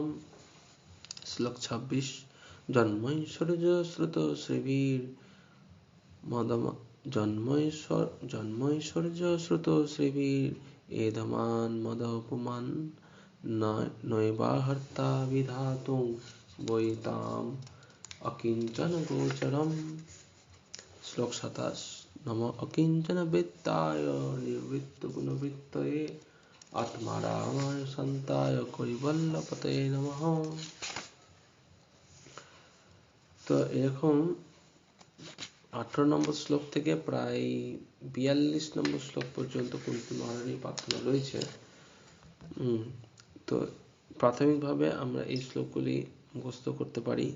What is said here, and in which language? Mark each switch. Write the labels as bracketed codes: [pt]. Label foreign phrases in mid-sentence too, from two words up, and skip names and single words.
[sa] শ্লোক 26 জন্মৈশ্বর্যশ্রুতো শ্রীবীর এধমান মদপুমান নৈবাহর্তা বিধাতুং বৈতাম অকিঞ্চন গোচরম। শ্লোক 27 নম অকিঞ্চন বৃত্তায় নিবৃত্তগুণবৃত্তয়ে আত্মারামায় শান্তায় কৈবল্যপতয়ে নমঃ। [bn] তো এরকম 18 নম্বর শ্লোক থেকে প্রায় 42 নম্বর শ্লোক পর্যন্ত কুন্তী মহারানীর প্রার্থনা রয়েছে। তো প্রাথমিকভাবে আমরা এই শ্লোকগুলি মুখস্থ করতে পারি।